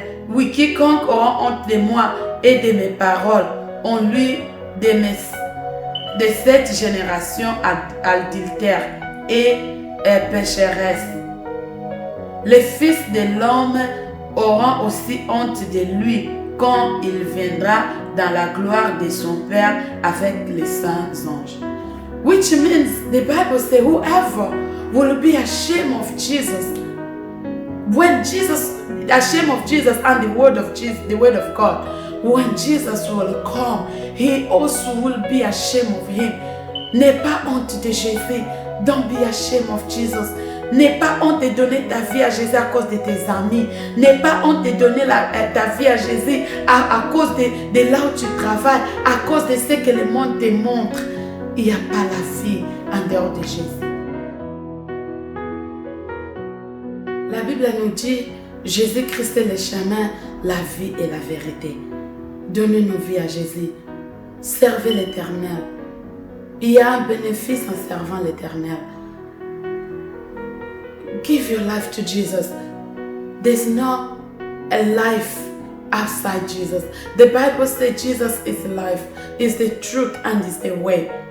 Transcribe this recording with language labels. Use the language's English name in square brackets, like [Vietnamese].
[French] Oui, quiconque aura honte de moi et de mes paroles, on lui de cette génération adultère et pécheresse. Les fils de l'homme auront aussi honte de lui quand il viendra dans la gloire de son Père avec les saints anges. [English] Which means the Bible says whoever will be ashamed of Jesus, when Jesus, ashamed of Jesus and the word of Jesus, the word of God, when Jesus will come, he also will be ashamed of him. [French] N'aie pas honte de Jésus. [English] Don't be ashamed of Jesus. [French] N'aie pas honte de donner ta vie à Jésus à cause de tes amis. N'aie pas honte de donner ta vie à Jésus à cause de là où tu travailles, à cause de ce que le monde te montre. Il n'y a pas la vie en dehors de Jésus. La Bible nous dit, Jésus-Christ est le chemin, la vie et la vérité. Donnez nos vies à Jésus. Servez l'Éternel. Il y a un bénéfice en servant l'Éternel. [English] Give your life to Jesus. There's no a life outside Jesus. The Bible says Jesus is life, is the truth, and is the way.